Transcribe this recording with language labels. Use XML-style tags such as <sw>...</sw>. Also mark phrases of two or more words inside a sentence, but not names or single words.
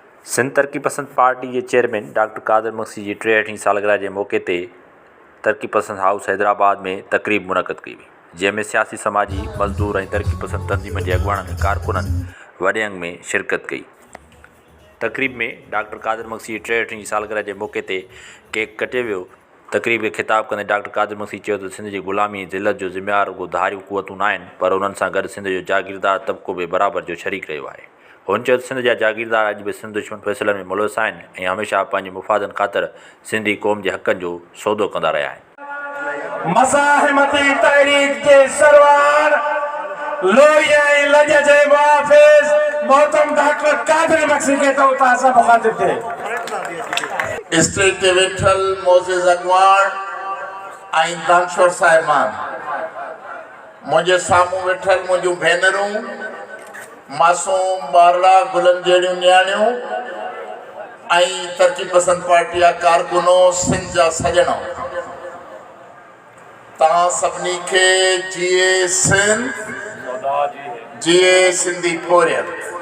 <sd>सिंध तरक़ी पसंद पार्टी के चेयरमैन डॉक्टर कादिर मक्सी की 63वीं सालगिरह के मौके ते तरक़ी पसंद हाउस हैदराबाद में तकरीब मुनक़द कई हुई, जंहिंमें सियासी समाजी मज़दूर ऐं तरक़ी पसंद तंज़ीम के अॻुवाणनि कारकुननि वॾे अंग में शिरकत कई। तकरीब में डॉक्टर कादिर मक्सी की 63वीं सालगिरह के मौके ते केक कटियो वियो। तकरीब के खिताब कंदे डॉक्टर कादिर मक्सी चयो त सिंध जी ग़ुलामी ज़िलत जो ज़िम्मेवार रुगो धारियूं क़ुवतूं न आहिनि, पर उन्हनि सां गॾु सिंध जो जागीरदार तबिक़ो बि बराबरि जो शरीक रहियो आहे। हुन चयो त सिंध जा जागीरदार अॼु बि सिंध दुश्मन फ़ैसिलनि में मुलविस आहिनि ऐं हमेशह पंहिंजे मुफ़ादनि ख़ातिर सिंधी क़ौम जे हक़नि जो सौदो कंदा रहिया आहिनि। मज़ाहिमती तहरीक के सरवार लोहिया लज जे मुहाफ़िज़ मोहतरम डॉक्टर कादिर मक्सी के तो ताज़ा मुखातिब थे। स्टेज ते वेठल मोज़ेज़ अगवान ऐं दानश्वर साहिबान, मुंहिंजे साम्हूं वेठल मुंहिंजूं भेनरूं, मासूम बारड़ा गुलनि जहिड़ियूं न्याणियूं ऐं तरक़ी पसंद पार्टी जा कारकुनो, सिंध जा सॼणो, तव्हां सभिनी खे जीए सिंध, जीए सिंधी फोरियत।</sd>